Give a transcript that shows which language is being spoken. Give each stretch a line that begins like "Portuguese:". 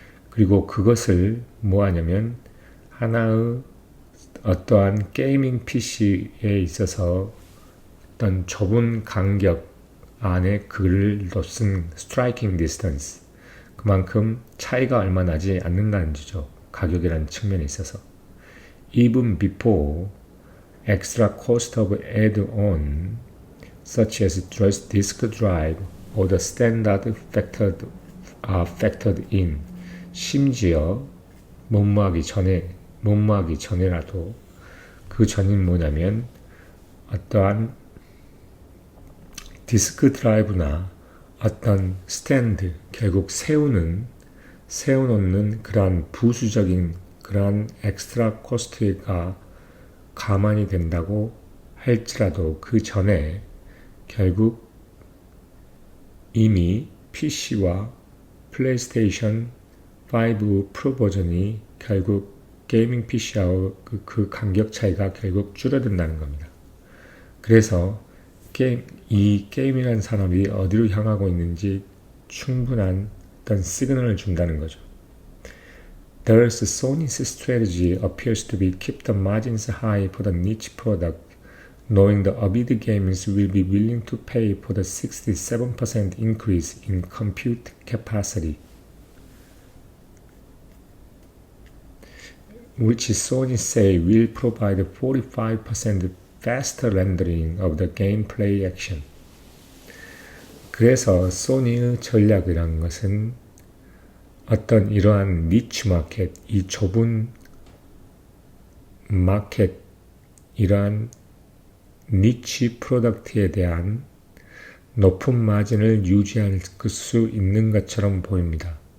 Korean: 그리고 그것을 뭐 하냐면 하나의 어떠한 게이밍 PC에 있어서 어떤 좁은 간격 안에 글을 놓은 스트라이킹 디스턴스, 그만큼 차이가 얼마 나지 않는다는 거죠. 가격이라는 측면에 있어서.
English: Even before extra cost of add-on such as disk drive or the standard are factored in.
Korean: 심지어 못마하기 전에라도 그 전인 뭐냐면 어떠한 디스크 드라이브나 어떤 스탠드, 결국 세워놓는 그러한 부수적인 그러한 엑스트라 코스트가 감안이 된다고 할지라도 그 전에 결국 이미 PC와 플레이스테이션 5 프로 버전이 결국 게이밍 PC하고 그 간격 차이가 결국 줄어든다는 겁니다. 그래서 이 게임이라는 산업이 어디로 향하고 있는지 충분한 어떤 시그널을 준다는 거죠.
English: Thus, Sony's strategy appears to be keep the margins high for the niche product, knowing the avid gamers will be willing to pay for the 67% increase in compute capacity, which Sony say will provide 45% faster rendering of the gameplay action.
Korean: 그래서 소니의 전략이라는 것은 어떤 이러한 니치 마켓, 이 좁은 마켓, 이러한 니치 프로덕트에 대한 높은 마진을 유지할 수 있는 것처럼 보입니다.